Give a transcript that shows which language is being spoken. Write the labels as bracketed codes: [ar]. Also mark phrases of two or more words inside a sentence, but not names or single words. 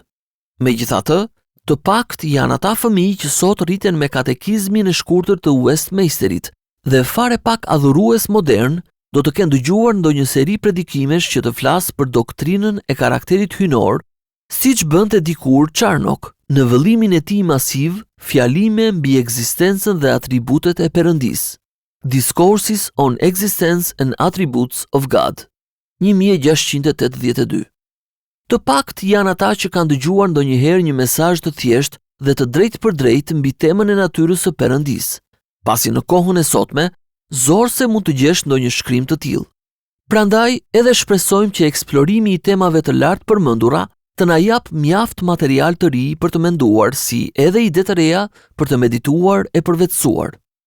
[sq] Megjithatë, të pakt janë ata fëmijë që sot rriten me katekizmin e shkurtër të Westminsterit dhe fare pak adhurues modern do të kenë dëgjuar ndonjë seri predikimesh që të flasë për doktrinën e karakterit hynor, siç bënte dikur Charnock në vëllimin e tij masiv, fjalime mbi ekzistencën dhe atributet e Perëndis. Discourses on Existence and Attributes of God, 1682. Të pakt janë ata që kanë dëgjuar ndonjëherë një mesazh të thjeshtë dhe të drejtë për drejtë mbi temën e natyrës së Perëndis, pasi në kohën e sotme, zorse mund të gjesh ndonjë shkrim të tillë. Prandaj, edhe shpresojmë që eksplorimi i temave të lartë përmendura të na jap mjaft material të ri për të menduar, si edhe ide të reja për të medituar e përvetësuar.